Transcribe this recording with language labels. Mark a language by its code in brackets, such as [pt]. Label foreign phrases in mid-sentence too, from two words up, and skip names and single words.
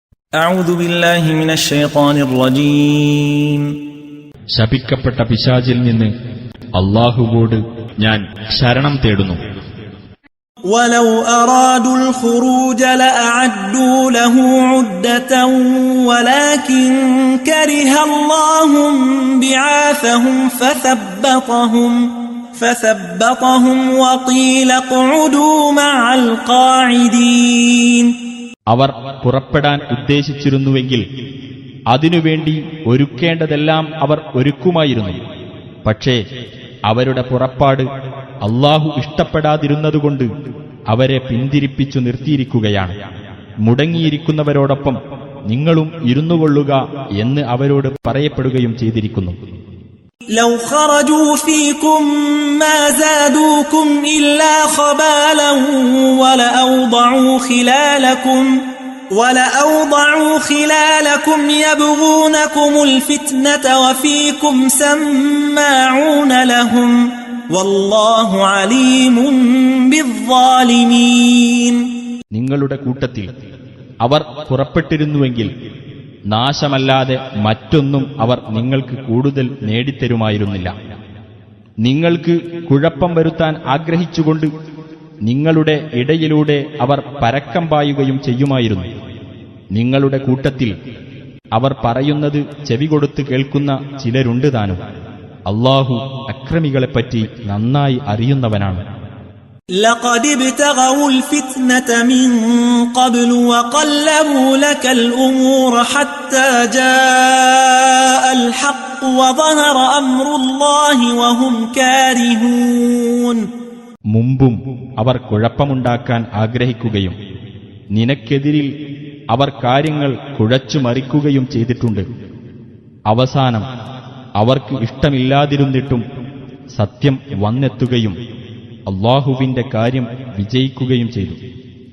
[ar] أعوذ بالله من الشيطان الرجيم [ml] ശപിക്കപ്പെട്ട പിശാചിൽ നിന്ന് അല്ലാഹുവോട് ഞാൻ ശരണം തേടുന്നു. [ar] ولو أرادوا الخروج لأعدوا له عدة ولكن كره الله بعاثهم فثبطهم وقيل اقعدوا مع القاعدين. [ml] അവർ പുറപ്പെടാൻ ഉദ്ദേശിച്ചിരുന്നുവെങ്കിൽ അതിനുവേണ്ടി ഒരുക്കേണ്ടതെല്ലാം അവർ ഒരുക്കുമായിരുന്നു. പക്ഷേ അവരുടെ പുറപ്പാട് അല്ലാഹു ഇഷ്ടപ്പെടാതിരുന്നതുകൊണ്ട് അവരെ പിന്തിരിപ്പിച്ചു നിർത്തിയിരിക്കുകയാണ്. മുടങ്ങിയിരിക്കുന്നവരോടൊപ്പം നിങ്ങളും ഇരുന്നുകൊള്ളുക എന്ന് അവരോട് പറയപ്പെടുകയും ചെയ്തിരിക്കുന്നു. [ar] لو خرجوا فيكم ما زادوكم إلا خبالا ولأوضعوا خلالكم يبغونكم الفتنة وفيكم سماعون لهم والله عليم بالظالمين. [ml] നിങ്ങളുടെ കൂട്ടത്തിൽ അവർ പുറപ്പെട്ടിരുന്നുവെങ്കിൽ നാശമല്ലാതെ മറ്റൊന്നും അവർ നിങ്ങൾക്ക് കൂടുതൽ നേടിത്തരുമായിരുന്നില്ല. നിങ്ങൾക്ക് കുഴപ്പം വരുത്താൻ ആഗ്രഹിച്ചുകൊണ്ട് നിങ്ങളുടെ ഇടയിലൂടെ അവർ പരക്കം പായുകയും ചെയ്യുമായിരുന്നു. നിങ്ങളുടെ കൂട്ടത്തിൽ അവർ പറയുന്നത് ചെവികൊടുത്ത് കേൾക്കുന്ന ചിലരുണ്ട് താനും. അല്ലാഹു അക്രമികളെപ്പറ്റി നന്നായി അറിയുന്നവനാണ്. [ar] لقد ابتغوا الفتنة من قبل وقلبوا لك الأمور حتى جاء الحق وظهر أمر الله وهم كارهون. [ml] മുമ്പും അവർ കുഴപ്പമുണ്ടാക്കാൻ ആഗ്രഹിക്കുകയും നിനക്കെതിരിൽ അവർ കാര്യങ്ങൾ കുഴച്ചുമറിക്കുകയും ചെയ്തിട്ടുണ്ട്. അവസാനം അവർക്ക് ഇഷ്ടമില്ലാതിരുന്നിട്ടും സത്യം വന്നെത്തുകയും അല്ലാഹുവിന്റെ കാര്യം വിജയിക്കുകയും ചെയ്തു.